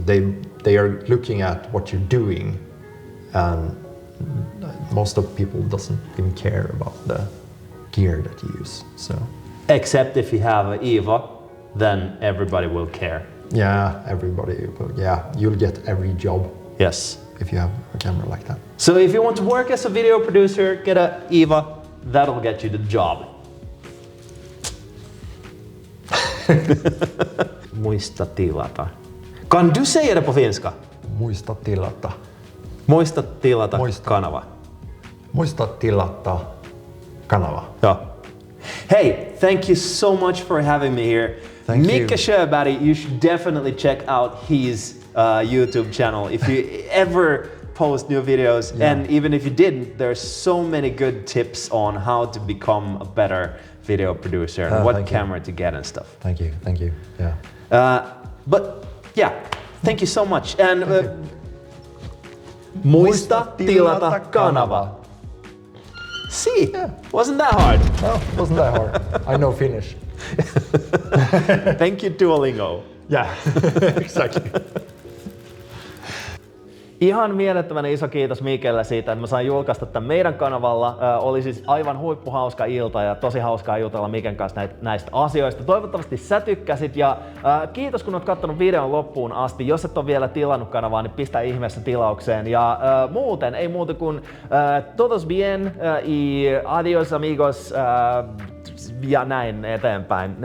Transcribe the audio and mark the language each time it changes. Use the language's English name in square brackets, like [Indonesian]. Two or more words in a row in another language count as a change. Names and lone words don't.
[English] They are looking at what you're doing, and most of people doesn't even care about the gear that you use. So except if you have an EVA, then everybody will care. Yeah, everybody will. Yeah, you'll get every job. Yes. If you have a camera like that. So if you want to work as a video producer, get an EVA. That'll get you the job. [Finnish] Muista tilata. [Swedish] Kan du säga det på finska? [Finnish] Muista tilata. Muista tilata kanava. Muista tilata kanava. [English] Yeah. Hey, thank you so much for having me here. Micke Sjöberg, you should definitely check out his YouTube channel if you ever post new videos. Yeah. And even if you didn't, there's so many good tips on how to become a better video producer and what camera to get and stuff. Thank you, yeah. But yeah, thank you so much. And [Finnish] muista tilata kanava. [English] See, wasn't that hard? No, wasn't that hard. I know Finnish. Thank you, Duolingo. Yeah, exactly. [Finnish] Ihan mielettömän iso kiitos Mickelle siitä, että mä sain julkaista tämän meidän kanavalla. Oli siis aivan huippuhauska ilta ja tosi hauskaa jutella Micken kanssa näistä asioista. Toivottavasti sä tykkäsit ja kiitos kun oot katsonut videon loppuun asti. Jos et ole vielä tilannut kanavaa, niin pistä ihmeessä tilaukseen. Ja muuten, ei muuta kuin [Spanish] todos bien y adios amigos [Finnish] ja näin eteenpäin.